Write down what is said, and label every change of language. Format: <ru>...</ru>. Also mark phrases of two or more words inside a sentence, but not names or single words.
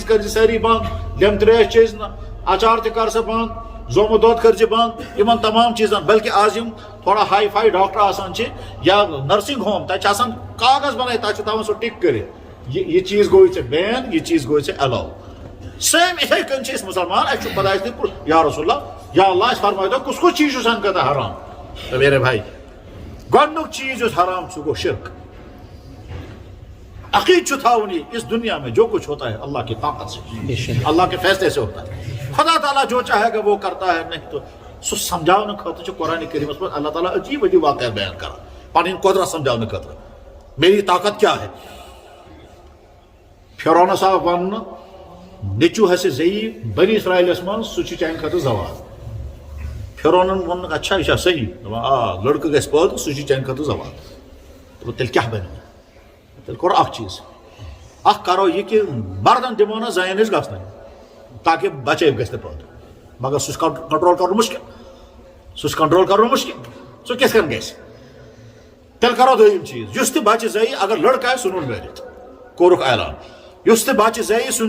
<ks>کٔرزِ سٲری بنٛد لیٚمبۍ ترٛیش چیٚزِ نہٕ اچار تہِ کر سا بنٛد زومُت دۄد کٔرزِ بنٛد یِمن تمام چیٖزن بلکہ آز یِم تھوڑا ہائی فائی ڈاکٹر آسان چھِ یا نرسنگ ہوم تتہِ چھِ آسان کاغذ بنٲیِتھ تتہِ چھُ تھاوان سُہ ٹِک کٔرِتھ یہ چیٖز گوٚوُے ژےٚ بین یہ چیٖز گوٚوُے ژےٚ ایلاو سیم اتھے کٔنۍ چھِ أسۍ مسلمان اَسہِ چھُ خۄدایس نِش</ks> <ar>یا رسول اللہ یا اللہ</ar> <ks>اَسہِ فرمٲے تو کُس کُس چیٖز چھُ سانہِ خٲطرٕ حرام</ks> <ur>تو میرے بھائی</ur> <ks>گۄڈنیُک چیٖز یُس حرام سُہ گوٚو شرک عقید چھُ تھاوُن</ks> <ur>یہ اس دنیا میں جو کچھ ہوتا ہے اللہ کی طاقت سے اللہ کے فیصلے سے ہوتا ہے خدا تعالیٰ جو چاہے گا وہ کرتا ہے</ur> <ks>نہیں تو سُہ سمجھاونہٕ خٲطرٕ چھُ قرآن کریمس منٛز اللہ تعالیٰ عجیب عجیب واقعات بیان کران پنٕنۍ قۄدرت سمجھاونہٕ خٲطرٕ</ks> <ur>میری طاقت کیا ہے</ur> <ks>فرعونس آو وننہٕ نیٚچوٗ ہسے ضعیٖف بنی اسرائیلس منٛز سُہ چھُ چانہِ خٲطرٕ زوال فرعونن ووٚنُکھ اچھا یہِ چھا صحیح دوٚپُن آ لڑکہٕ گژھِ پٲدٕ سُہ چھُ چانہِ خٲطرٕ زوال دوٚپُن تیٚلہِ کیٛاہ بنہِ تیٚلہِ کوٚر اکھ چیٖز اکھ کرو یہِ کہِ مردن دِمو نہٕ زنٮ۪ن نِش گژھنَے</ks> <ur>تاکہ بچے</ur> <ks>گژھِ نہٕ پٲدٕ مگر سُہ چھُ کنٹرول کرُن مُشکل سُہ چھُ کنٹرول کرُن مُشکل سُہ کِتھ کٔنۍ گژھِ تیٚلہِ کرو دوٚیِم چیٖز یُس تہِ بچہِ زٮ۪یہِ اگر لڑکہٕ آسہِ سُہ نوٚن مٲرِتھ کوٚرُکھ اعلان یُس تہِ بچہِ زٮ۪یہِ سُہ</ks>